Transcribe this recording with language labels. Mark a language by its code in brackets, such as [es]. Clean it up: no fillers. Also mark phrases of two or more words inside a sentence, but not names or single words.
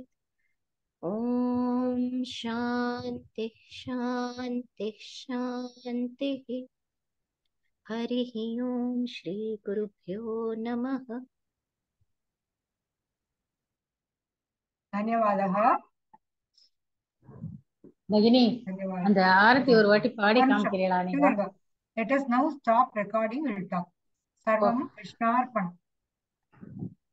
[sa] ॐ शान्तिः शान्तिः शान्तिः। हरिः ओं श्रीगुरुभ्यो नमः। धन्यवादः। भगिनी धन्यवादः। [ta] அந்த ஆரத்தி ஒரு வாட்டி பாடி காமிக்கிறீங்களா நீங்க? [en] Let us now stop recording. We'll talk. [sa] सर्वं कृष्णार्पणम्.